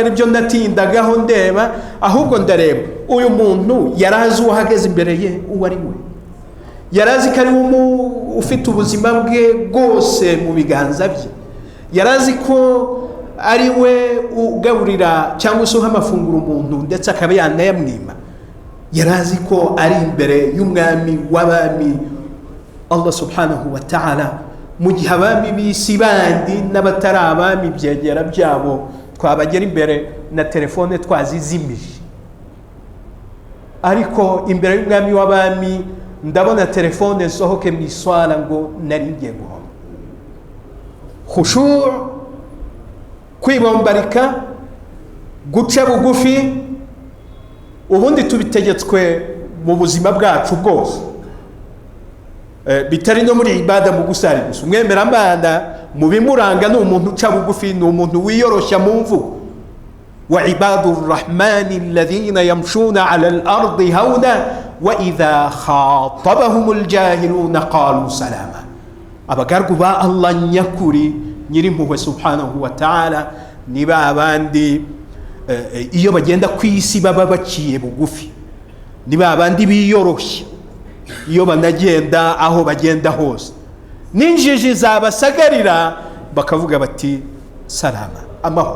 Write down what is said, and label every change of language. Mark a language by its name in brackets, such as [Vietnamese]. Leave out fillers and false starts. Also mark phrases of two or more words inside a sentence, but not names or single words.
[Kinyarwanda] ari byo natindagaho ndeba, ahubwo ndareba uyu muntu yarazi uhagaze imbere ye uwo ari we, yarazi ko ari ufite ubuzima bwe bwose mu biganza bye, yarazi ko ari we ugaburira cyangwa se uha amafunguro umuntu ndetse akaba yanayamwima, yarazi ko ari imbere y'umwami w'abami [Arabic] الله سبحانه وتعالى, [Kinyarwanda] mu gihe abami b'isi bandi n'abatari abami byegera byabo twabagera imbere na telefone twazizimije, ariko imbere y'umwami w'abami ndabona telefone sohoke mu iswala ngo nari ngiye guhoma. Khushu', kwibombarika, guca bugufi, ubundi tubitegetswe mu buzima bwacu bwose, bitari no muri ibada mu gusari gusa. Umwemeramana mu bimuranga ni umuntu uca bugufi, ni umuntu wiyoroshya mu mvugo. [Arabic] وعباد الرحمن الذين يمشون على الأرض هونا وإذا خاطبهم الجاهلون قالوا سلاما. [Kinyarwanda] Abagargu ba Allah nyakuri nyirimpuhwe [Arabic] سبحانه وتعالى [Kinyarwanda] ni ba bandi iyo bagenda kwisi baba baciye bugufi, ni ba bandi biyoroshya iyo banagenda aho bagenda hose, n'injiji zabasagarira bakavuga bati salama, amahoro.